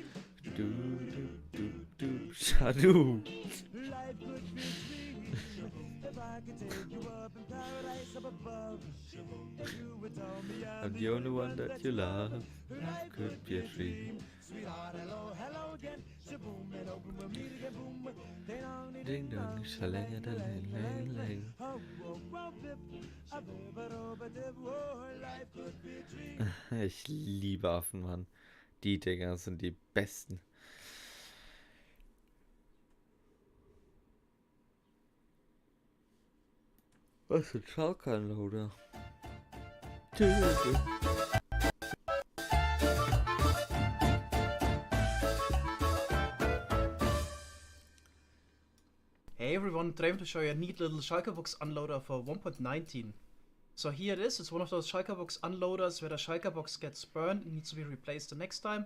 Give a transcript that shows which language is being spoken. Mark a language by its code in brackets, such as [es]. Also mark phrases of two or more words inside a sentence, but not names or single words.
[en] Doop, doop, doop, doop, shadoo. Life could be a dream. If I could take you up in paradise up above. You would tell me I'm the only one that you love. Life could be a dream. Sweetheart, hello, hello again. Shaboom, and open, we'll meet again. Boom, ding dong, ding dong, shalang, lang, lang, lang. Oh, oh, oh, bip, a bip, a dope, a dip, oh, life could be a dream. [de] Ich liebe Affen, Mann. Die Dinger sind die besten. Was für ein Schallkanloader? [en] Hey everyone, today I'm going to show you a neat little Schalke-Box unloader for 1.19. So here it is, it's one of those Schalke-Box unloaders where the Schalke-Box gets burned and needs to be replaced the next time.